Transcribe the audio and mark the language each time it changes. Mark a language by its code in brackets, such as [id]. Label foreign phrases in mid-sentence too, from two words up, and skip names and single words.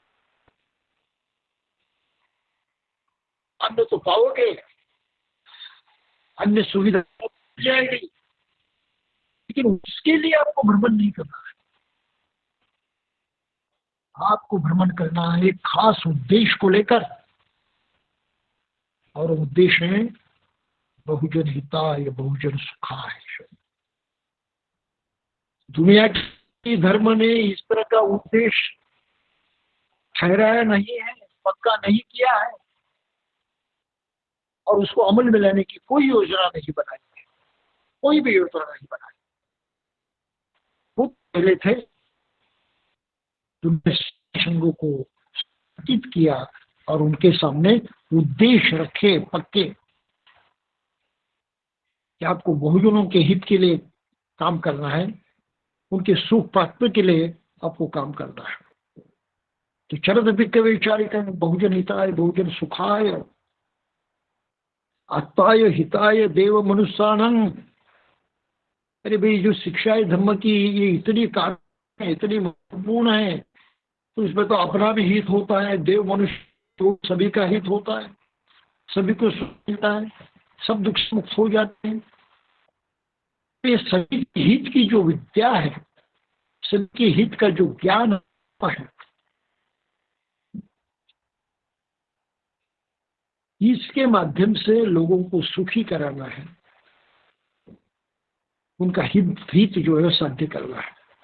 [hi] अन्न तो पाओगे, अन्य सुविधा मिल जाएगी, लेकिन उसके लिए आपको भ्रमण नहीं करना है। आपको भ्रमण करना है एक खास उद्देश्य को लेकर, और उद्देश्य है [pi] बहुजन हिताय बहुजन सुखाय। [hi] दुनिया की धर्म ने इस तरह का उद्देश्य ठहराया नहीं है, पक्का नहीं किया है, और उसको अमल में लाने की कोई योजना नहीं बनाई है, कोई भी योजना नहीं बनाई। वो पहले थे, तुमने संघों को स्थापित किया और उनके सामने उद्देश्य रखे पक्के कि आपको बहुजनों के हित के लिए काम करना है, उनके सुख प्राप्ति के लिए आपको काम करना है। [pi] तो चरत भिक्खवे चारिका बहुजन हिताय बहुजन सुखाय आत्ताय हिताय देव मनुष्याणं। [hi] अरे भाई, जो शिक्षा है धर्म की, ये इतनी कारण है, इतनी महत्वपूर्ण है, तो इसमें तो अपना भी हित होता है, देव मनुष्य तो सभी का हित होता है, सभी को सुख मिलता है, सब दुख से मुक्त हो जाते हैं। तो ये सभी हित की जो विद्या है, सबके हित का जो ज्ञान है, इसके माध्यम से लोगों को सुखी कराना है, उनका हित जो है साध्य करना है।